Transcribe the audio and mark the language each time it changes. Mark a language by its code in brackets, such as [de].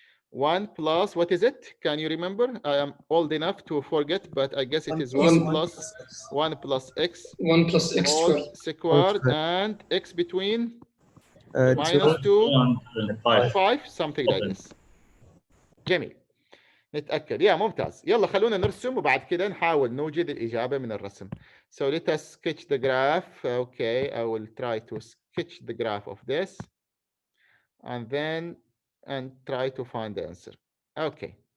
[en] 1 plus, what is it? Can you remember? I am old enough to forget, but I guess it is 1 plus 1 plus x. 1 plus x all squared and x between minus 2 and 5, something like this. [ar] جميل. نتأكد. يا ممتاز. يلا خلونا نرسم وبعد كده نحاول نوجد الإجابة من الرسم. [en] So let us sketch the graph. Okay, I will try to sketch the graph of this and try to find the answer. Okay.